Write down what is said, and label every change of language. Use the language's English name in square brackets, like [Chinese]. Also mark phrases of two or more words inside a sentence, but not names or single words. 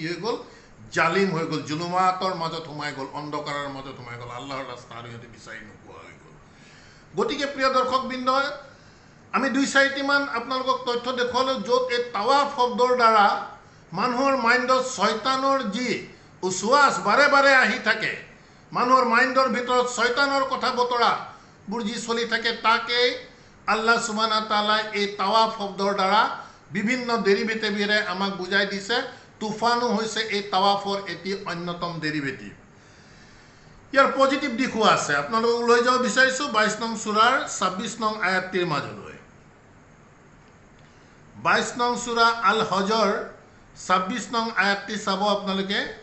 [Assamese] হৈ গ'ল জালিম হৈ গ'ল জুলুমাতৰ মাজত সোমাই গ'ল অন্ধকাৰৰ মাজত সোমাই গ'ল আল্লাহৰ ৰাস্তা আৰু সিহঁতি বিচাৰি নোপোৱা হৈ গ'ল গতিকে প্ৰিয় দৰ্শকবৃন্দ, আমি 2-4টিমান আপোনালোকক তথ্য দেখুৱালোঁ য'ত এই তাৱাফ শব্দৰ দ্বাৰা মানুহৰ মাইণ্ডত শয়তানৰ যি উচৱাচ বাৰে বাৰে আহি থাকে, মানুহৰ মাইণ্ডৰ ভিতৰত শয়তানৰ কথা বতৰাবোৰ যি চলি থাকে, তাকেই [Arabic] الله سبحانه وتعالى [Assamese] এই তাৱাফ শব্দৰ দ্বাৰা বিভিন্ন ডেৰিভেটিভেৰে আমাক বুজাই দিছে। তুফানো হৈছে এই তাৱাফৰ এটি অন্যতম ডেৰিভেটিভ। ইয়াৰ পজিটিভ দিশো আছে, আপোনালোকক লৈ যাব বিচাৰিছোঁ 22 নং সূৰাৰ 26 নং আয়াতটিৰ মাজলৈ। 22 নং সূৰা আল হজৰ 26 নং আয়াতটি চাব আপোনালোকে।